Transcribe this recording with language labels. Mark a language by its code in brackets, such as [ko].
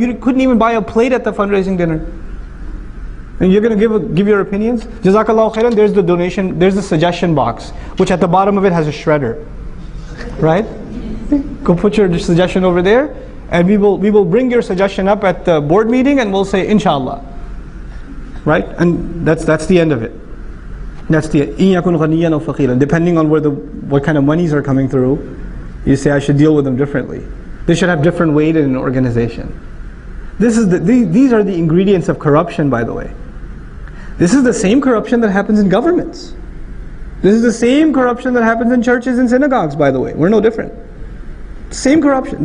[en] You couldn't even buy a plate at the fundraising dinner. And you're going to give your opinions? Jazakallahu khairan, there's the donation, there's the suggestion box, which at the bottom of it has a shredder. Right? Go put your suggestion over there, and we will bring your suggestion up at the board meeting, and we'll say inshallah. Right? And that's the end of it. That's the [ar] إِن يَكُنْ غَنِيًّا أَوْ فَقِيرًا. [en] Depending on what kind of monies are coming through, you say I should deal with them differently. They should have different weight in an organization. These are the ingredients of corruption, by the way. This is the same corruption that happens in governments. This is the same corruption that happens in churches and synagogues, by the way. We're no different. Same corruption.